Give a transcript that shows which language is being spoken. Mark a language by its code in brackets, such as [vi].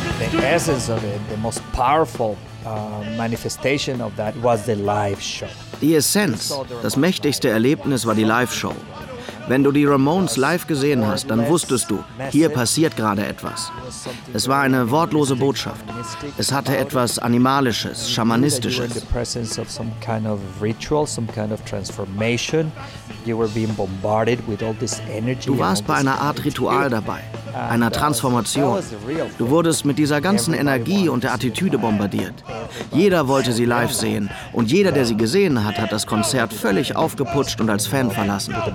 [en] The essence of it, the most powerful manifestation of that was the live show. [de] Die Essenz, das mächtigste Erlebnis war die Live-Show. Wenn du die Ramones live gesehen hast, dann wusstest du, hier passiert gerade etwas. Es war eine wortlose Botschaft. Es hatte etwas Animalisches, Schamanistisches. [en] In the presence of some kind of ritual, some kind of transformation. You were being bombarded with all this energy. [de] Du warst bei einer Art Ritual dabei, einer Transformation. Du wurdest mit dieser ganzen Energie und der Attitüde bombardiert. Jeder wollte sie live sehen und jeder, der sie gesehen hat, hat das Konzert völlig aufgeputscht und als Fan verlassen.